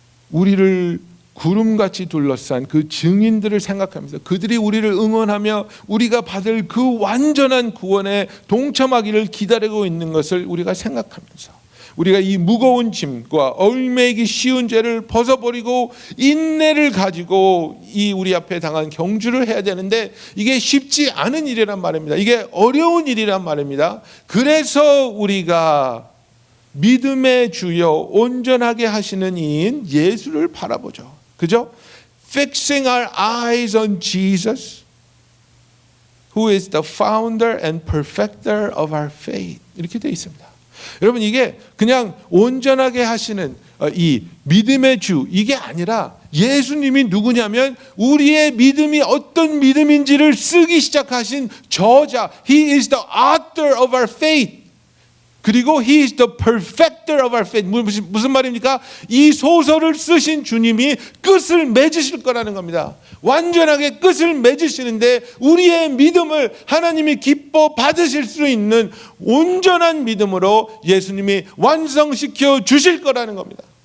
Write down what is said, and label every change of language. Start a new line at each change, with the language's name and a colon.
Korean: 우리를 구름같이 둘러싼 그 증인들을 생각하면서 그들이 우리를 응원하며 우리가 받을 그 완전한 구원에 동참하기를 기다리고 있는 것을 우리가 생각하면서 우리가 이 무거운 짐과 얽매이기 쉬운 죄를 벗어버리고 인내를 가지고 이 우리 앞에 당한 경주를 해야 되는데 이게 쉽지 않은 일이란 말입니다. 이게 어려운 일이란 말입니다. 그래서 우리가 믿음의 주여 온전하게 하시는 이인 예수를 바라보죠. 그죠?
English: Fixing our eyes on Jesus, who is the founder and perfecter of our faith.
Korean: 이렇게 되어 있습니다. 여러분, 이게 그냥 온전하게 하시는 이 믿음의 주, 이게 아니라 예수님이 누구냐면 우리의 믿음이 어떤 믿음인지를 쓰기 시작하신 저자,
English: He is the author of our faith.
Korean: 그리고
English: He is the perfecter of our faith.
Korean: 무슨 말입니까? 이 소설을 쓰신 주님이 끝을 맺으실 거라는 겁니다. 완전하게 끝을 맺으시는데 우리의 믿음을 하나님이 기뻐 받으실 수 있는 온전한 믿음으로 예수님이 완성시켜 주실 거라는 겁니다.